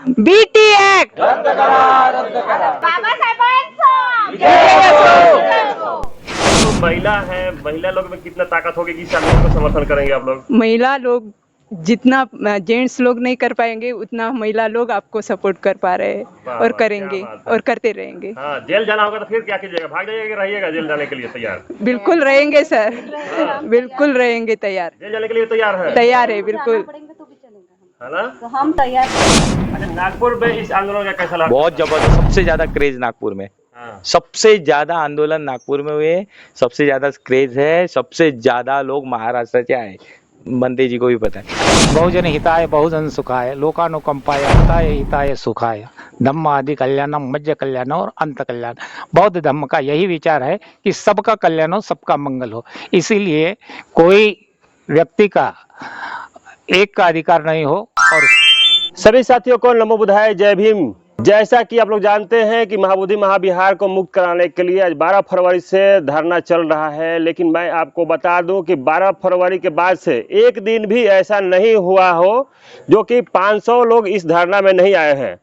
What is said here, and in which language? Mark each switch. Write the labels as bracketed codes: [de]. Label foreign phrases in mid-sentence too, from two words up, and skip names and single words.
[mr] बीटी एक्ट रद्द करा, रद्द करा। बाबासाहेबांचा [hi] तो महिला है, महिला लोग में कितना ताकत होगी कि इस आंदोलन को समर्थन करेंगे आप लोग? महिला लोग जितना जेंट्स लोग नहीं कर पाएंगे उतना महिला लोग आपको सपोर्ट कर पा रहे हैं वाह, और वाह, करेंगे क्या बात है। और करते रहेंगे। हाँ, जेल जाना होगा तो फिर क्या कीजिएगा? भाग जाइएगा कि रहिएगा जेल जाने के लिए तैयार? बिल्कुल रहेंगे सर, बिल्कुल रहेंगे तैयार, जेल जाने के लिए तैयार है? तैयार है बिल्कुल। है ना? तो हम तैयार हैं। अच्छा, नागपुर में इस आंदोलन का कैसा लगा? बहुत जबरदस्त, सबसे ज्यादा क्रेज नागपुर में, हाँ, सबसे ज्यादा आंदोलन नागपुर में हुए, सबसे ज्यादा क्रेज है, सबसे ज्यादा लोग महाराष्ट्र से आए, बंदे जी को भी पता है। [pi] बहुजन हिताय बहुजन सुखाय लोकानुकंपाय हिताय हिताय सुखाय धम्म आदि कल्याणम मध्य कल्याण और अंत कल्याण। [hi] बौद्ध धर्म का यही विचार है कि सबका कल्याण हो, सबका मंगल हो। इसीलिए कोई व्यक्ति का एक का अधिकार नहीं हो। और सभी साथियों को नमो बुद्धाय, जय भीम। जैसा कि आप लोग जानते हैं कि महाबोधि महाविहार को मुक्त कराने के लिए आज 12 फरवरी से धरना चल रहा है, लेकिन मैं आपको बता दूं कि 12 फरवरी के बाद से एक दिन भी ऐसा नहीं हुआ हो जो कि 500 लोग इस धरना में नहीं आए हैं।